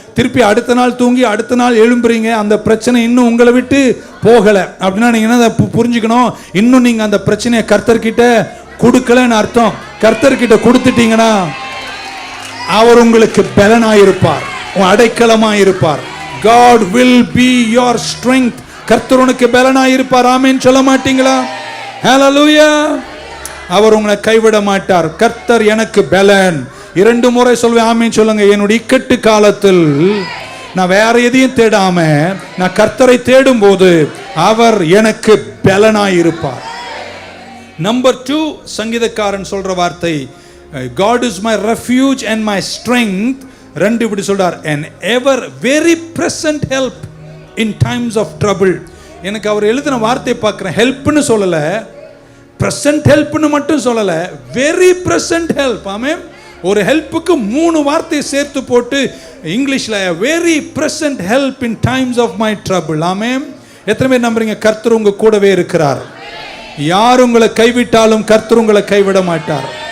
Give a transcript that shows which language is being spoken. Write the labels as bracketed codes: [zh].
[ta] திருப்பி அடுத்த நாள் தூங்கி அடுத்த நாள் எழும்புறீங்க, அந்த பிரச்சனை இன்னும் உங்களை விட்டு போகலை. அப்படின்னா நீங்க என்ன புரிஞ்சுக்கணும்? இன்னும் நீங்க அந்த பிரச்சனையை கர்த்தர்கிட்ட கொடுக்கலன்னு அர்த்தம். கர்த்தர்கிட்ட கொடுத்துட்டீங்கன்னா அவர் உங்களுக்கு பலனாயிருப்பார், அடைக்கலமாயிருப்பார். [en] God will be your strength. [ta] கர்த்தர் உனக்கு பலனாயிருப்பார். ஆமென் சொல்ல மாட்டீங்களா? ஹல்லேலூயா. அவர் உங்களை கைவிட மாட்டார். கர்த்தர் எனக்கு பலன். 2 முறை சொல்வேன், ஆமென் சொல்லுங்க. என்னுடைய இக்கட்டு காலத்தில் நான் வேற எதையும் தேடாம நான் கர்த்தரை தேடும் போது அவர் எனக்கு பலனாயிருப்பார். நம்பர் 2 சங்கீதக்காரன் சொல்ற வார்த்தை, [en] God is my refuge and my strength. 2 [ta] இப்படி சொல்றார், [en] an ever very present help in times of trouble. [ta] எனக்கு அவர் எழுதின வார்த்தை பார்க்கிறேன், ஹெல்ப்னு சொல்லல, பிரசன்ட் ஹெல்ப்னு மட்டும் சொல்லல, [en] Very present help. [ta] ஆமென். ஒரு ஹெல்ப்புக்கு 3 வார்த்தை சேர்த்து போட்டு இங்கிலீஷ்ல [en] Very present help in times of my trouble. [ta] ஆமென். எத்தனை பேர் நம்புறீங்க கர்த்தர் உங்க கூடவே இருக்கிறார்? யார் உங்களை கைவிட்டாலும் கர்த்தர் உங்களை கைவிட மாட்டார்.